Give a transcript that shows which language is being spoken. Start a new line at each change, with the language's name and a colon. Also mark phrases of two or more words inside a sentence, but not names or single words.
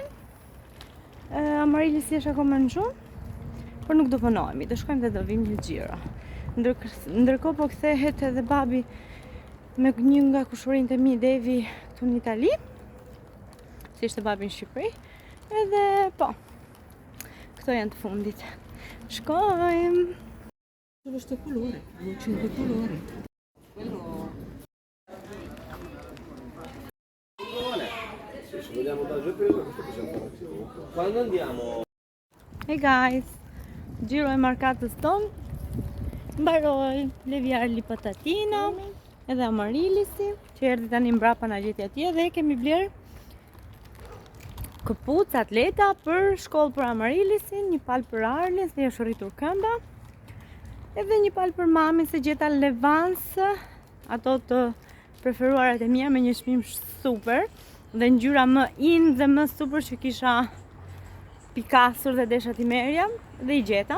Albanian: Amarili si është akoma në gjumë, por nuk do punohemi, do shkojmë dhe do vim një xhiro. Ndërkohë po kthehet edhe babi me një nga kushurinë e mi, Devi, këtu në Itali. Si ishte babi në Shqipëri. Edhe po, këto janë të fundit. Shkojmë!
Italian: Questo colore, hanno 5 colori. Se vogliamo andare giù per questo possiamo fare. Quando andiamo?
English: Hey guys,
Albanian: gjiro e markatës tonë, mbaroj Leviarli Patatina, edhe Amarilisi, që erdi tani mbrapa na gjeti atje dhe kemi bler këpuc atleta për shkollë për Amarilisin, një palë për Arlin, se është rritur këmba, edhe një palë për mami se gjeta Levans, ato të preferuarat e mia me një çmim super, dhe ngjyra më in dhe më super që kisha pikasur dhe desha t'i merja dhe i gjeta.